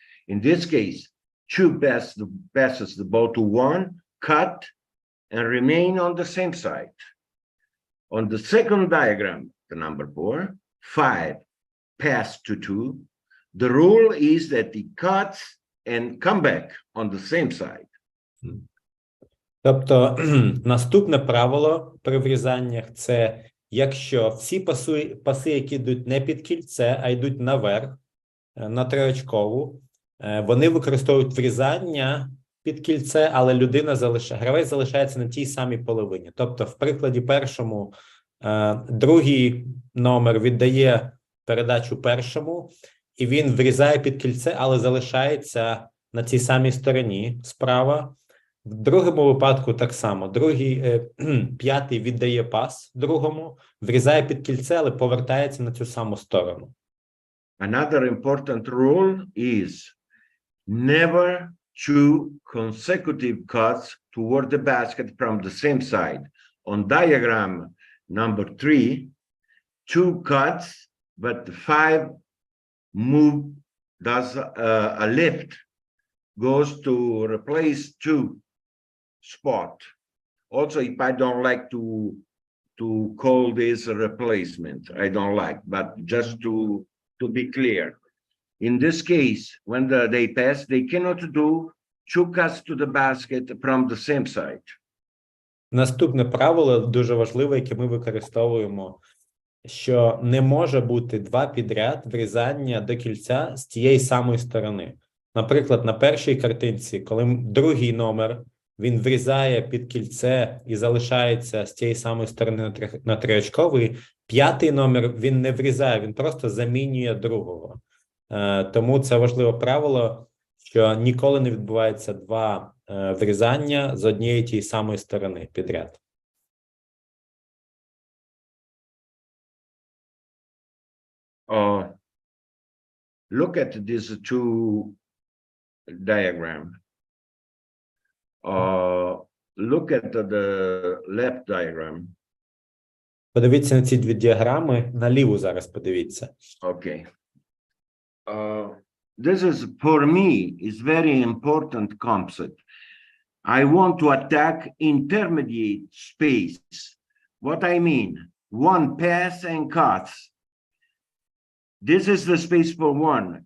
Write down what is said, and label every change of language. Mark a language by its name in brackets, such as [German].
[English] In this case, two passes the ball to one, cut, and remain on the same side. On the second diagram, the number 4, 5 pass to 2. The rule is that he cuts and come back on the same side. [Ukrainian] Тобто, наступне правило при врізаннях – це якщо всі паси, які йдуть не під кільце, а йдуть наверх, на триочкову, вони використовують врізання під кільце, але гравець залишається на тій самій половині. Тобто, в прикладі першому, другий номер віддає передачу першому, і він врізає під кільце, але залишається на цій самій стороні справа. В другому випадку так само. П'ятий віддає пас другому, врізає під кільце, але повертається на цю саму сторону. [English] Another important rule is never two consecutive cuts toward the basket from the same side. On diagram number 3, 2 cuts, but 5 move, does a lift, goes to replace 2 spot. Also, if I don't like to call this a replacement, I don't like, but just to be clear. In this case, when they pass, they cannot do 2 cuts to the basket from the same side. [Ukrainian] Наступне правило дуже важливе, яке ми використовуємо, що не може бути 2 підряд врізання до кільця з тієї самої сторони. Наприклад, на першій картинці, коли другий номер, він врізає під кільце і залишається з тієї самої сторони на триочковий, п'ятий номер він не врізає, він просто замінює другого. Тому це важливе правило, що ніколи не відбувається 2 врізання з однієї тієї самої сторони підряд. [English] look at these two diagrams. Look at the left diagram. [Ukrainian] Подивіться на ці дві діаграми. Наліву зараз подивіться. [English] Okay. This is, for me, is very important concept. I want to attack intermediate space. What I mean, one pass and cuts. This is the space for one.